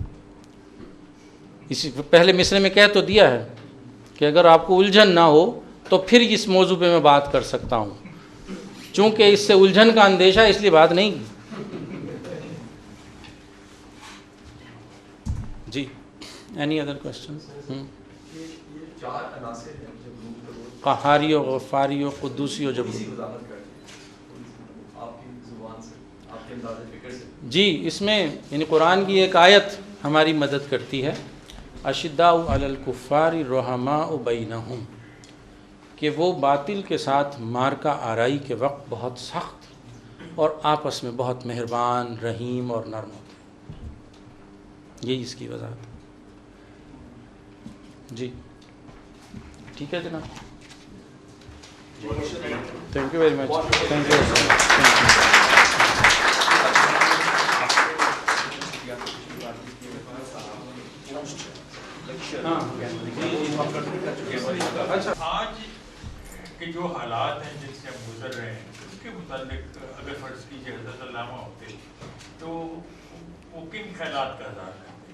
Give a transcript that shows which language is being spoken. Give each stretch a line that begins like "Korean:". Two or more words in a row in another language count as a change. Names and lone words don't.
Urdu: اسی پہلے مصرے میں کہہ تو دیا ہے کہ اگر آپ کو الجھن نہ ہو تو پھر اس موضوع پہ میں بات کر سکتا ہوں. چونکہ اس سے الجھن کا اندیشہ اس لیے بات نہیں کی.
English: جی any other question?
Urdu: چار عناصر ہیں جو قہاری و غفاری و قدوسی و جبروت. آپ کی زبان سے، آپ کے انداز فکر سے. جی اس میں یعنی قرآن کی ایک آیت ہماری مدد کرتی ہے،
Arabic: اشداء علی الکفار رحماء بینہم،
Urdu: کہ وہ باطل کے ساتھ مارکہ آرائی کے وقت بہت سخت اور آپس میں بہت مہربان، رحیم اور نرم ہوتے ہیں. یہی اس کی وضاحت. جی ٹھیک ہے جناب،
English: thank you very much. thank you.
Urdu: آج کے جو حالات ہیں جن سے ہم گزر رہے ہیں اس کے متعلق اگر فرض کیجیے حضرت علامہ ہوتے تو وہ کن خیالات کا اظہار کرتے؟